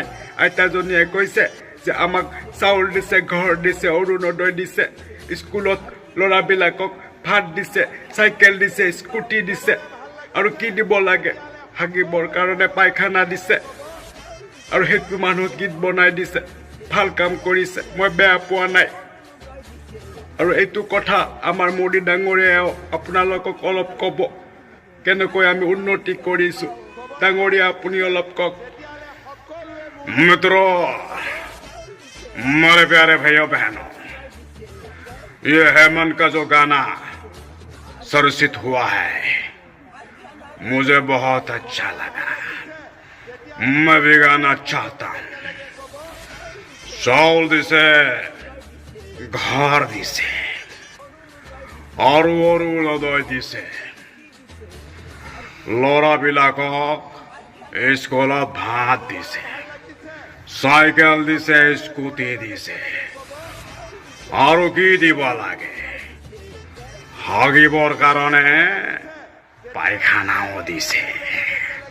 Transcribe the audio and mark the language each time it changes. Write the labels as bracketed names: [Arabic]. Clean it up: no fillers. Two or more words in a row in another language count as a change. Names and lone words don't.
[Assamese] আইতাজনীয়ে কৈছে যে আমাক চাউল দিছে, ঘৰ দিছে, অৰুণোদয় দিছে, স্কুলত ল'ৰাবিলাকক ভাত দিছে, চাইকেল দিছে, স্কুটি দিছে, আৰু কি দিব লাগে, হাগিবৰ কাৰণে পায়খানা দিছে, আৰু সেইটো মানুহ গীত বনাই দিছে। ভাল কাম কৰিছে, মই বেয়া পোৱা নাই। আৰু এইটো কথা আমাৰ মোদী ডাঙৰীয়াও আপোনালোকক অলপ ক'ব, কেনেকৈ আমি উন্নতি কৰিছোঁ। ডাঙৰীয়া আপুনি অলপ কওক। [Hindi] मित्रों, मेरे प्यारे भाइयों बहनों, ये हेमंत का जो गाना सरसित हुआ है मुझे बहुत अच्छा लगा। मैं भी गाना चाहता हूँ। [Assamese] চাউল দিছে, ঘৰ দিছে, অৰুণোদয় দিছে, ল'ৰাবিলাকক স্কুলত ভাত দিছে, চাইকেল দিছে, স্কুটি দিছে, আৰু কি দিব লাগে, হাগিবৰ কাৰণে পায়খানাও দিছে।